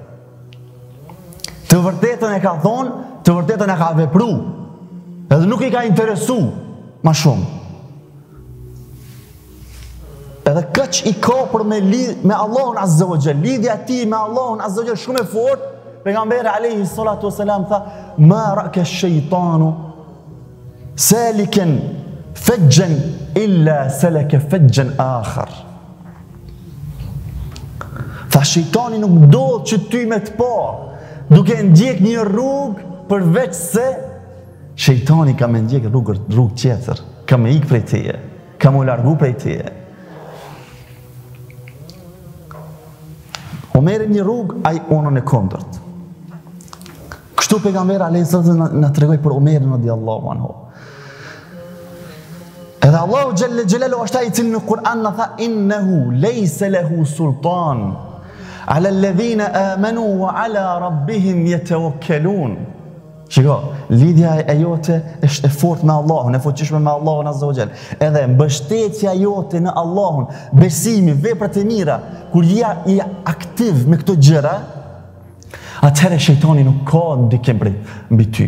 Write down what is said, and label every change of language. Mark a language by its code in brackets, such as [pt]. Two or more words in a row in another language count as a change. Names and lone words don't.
[sq] Të vërtetën e ka thonë, të vërtetën e ka vepru, edhe nuk i ka interesu ma shumë. Edhe këç i ka për me Allahun [ar] عز وجل, [sq] lidhja ti me Allahun [ar] عز وجل [sq] shumë e fortë. Pejgamberi [ar] عليه الصلاة والسلام [sq] tha: [ar] "ما رآك الشيطان سالكا فجا إلا سلك فجا آخر." [sq] Tha shejtani nuk ndodh që ty me të pa, duke ndjek një rrugë përveç se shejtani ka me ndjek rrugë tjetër, ka me ik prej teje, ka me largu prej teje. O merë një rrugë, ai onën e kondërt. Kështu pejgamberi [ar] عليه الصلاة [sq] na tregoi për Omerin [ar] رضي الله عنه. [sq] Edhe Allahu [ar] جل جلاله [sq] është ai i cili në Kur'an na tha: [ar] "إنه ليس له سلطان على الذين آمنوا وعلى ربهم يتوكلون." [sq] Shiko, lidhja e jote është e fortë me Allahun, e fuqishme me Allahun [ar] عز وجل. [sq] Edhe mbështetja jote në Allahun, besimi, veprat e mira, kur je aktiv me këto gjëra, atëherë shejtani nuk ka ndikim mbi ty.